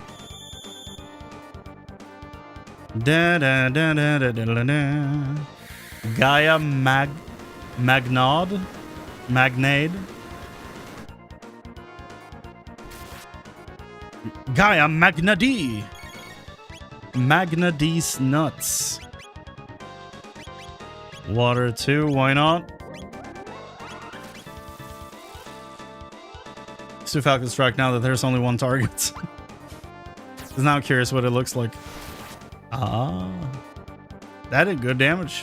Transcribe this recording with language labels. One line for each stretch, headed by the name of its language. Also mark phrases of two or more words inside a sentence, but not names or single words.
English: Da da da da da da da da. Gaia Magnade. Gaia Magnadi. Magnadi's nuts. Water 2, why not? Let's do Falcon Strike now that there's only one target. I'm now curious what it looks like. Ah. That did good damage.